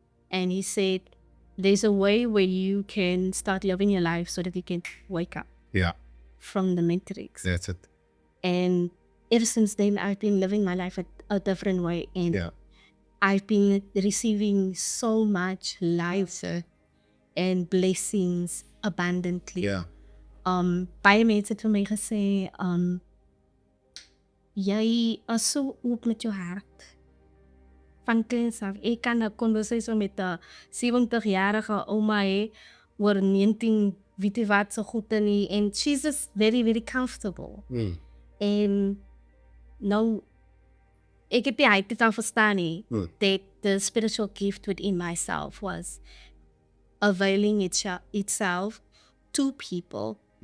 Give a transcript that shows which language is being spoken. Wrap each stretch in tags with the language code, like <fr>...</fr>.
<en>And he said, there's a way where you can start living your life so that you can wake up Yeah. from the matrix. That's it. And ever since then, I've been living my life a different way. And Yeah. I've been receiving so much life and blessings abundantly. Yeah.</en> <af>Baie mense het vir my gesê, jy is so oop met jou hart. Van kleins af. Ek kan 'n conversation met 'n 70-jarige ouma hê oor 19 weet jy wat se goede nie.</af> <en>And she's just very, very comfortable. En nou, ek het die dit al verstaan nie, that the spiritual gift within myself was availing itself to people.</en>